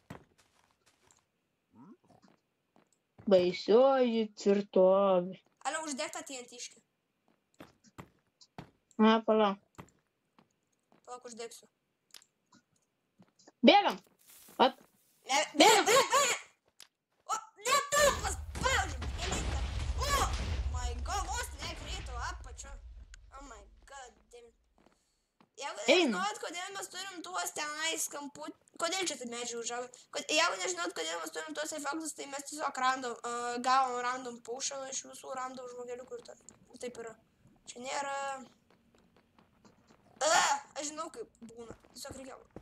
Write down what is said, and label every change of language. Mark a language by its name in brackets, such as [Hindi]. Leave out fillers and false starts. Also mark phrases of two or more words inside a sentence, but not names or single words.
[Lithuanian] Baisioji tvirtovė. Ale, uždeg tą TNT-škę. Palauk. Palauk, uždegsiu. Bėgam. Vat. Bėgam. O, ne tu, paspaudžiam. Elita. O, [English] my god, [Lithuanian] vos nekrito apačio. [English] Oh my god, damn. [Lithuanian] Jeigu nežinot, kodėl mes turim tuos tenais kamput... Kodėl čia tai medžiai užauga? Jeigu nežinot, kodėl mes turim tuos efektus, tai mes tiesiog gavom [English] random potion [Lithuanian] iš visų random žmogeliukų ir taip yra. Čia nėra... Aš žinau, kaip būna. Tiesiog reikia...